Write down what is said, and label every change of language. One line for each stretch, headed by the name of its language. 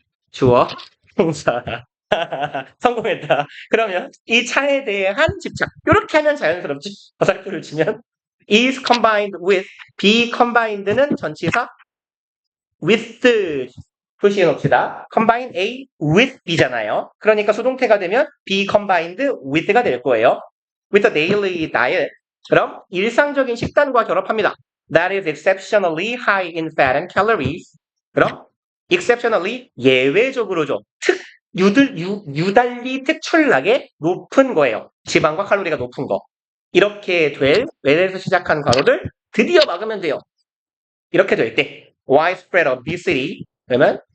Korean: 주어, 동사. 성공했다. 그러면 이 차에 대한 집착. 이렇게 하면 자연스럽지. 화살표를 치면
English: is combined with,
Korean: be combined는 전치사 with 표시해 놓읍시다. combine A with B잖아요. 그러니까 수동태가 되면 be combined with가 될 거예요.
English: with a daily diet.
Korean: 그럼 일상적인 식단과 결합합니다.
English: That is exceptionally high in fat and calories.
Korean: 그럼 exceptionally 예외적으로죠. 유달리 특출나게 높은 거예요. 지방과 칼로리가 높은 거. 이렇게 될 외래에서 시작한 괄호를 드디어 막으면 돼요. 이렇게 될 때
English: widespread obesity
Korean: 그러면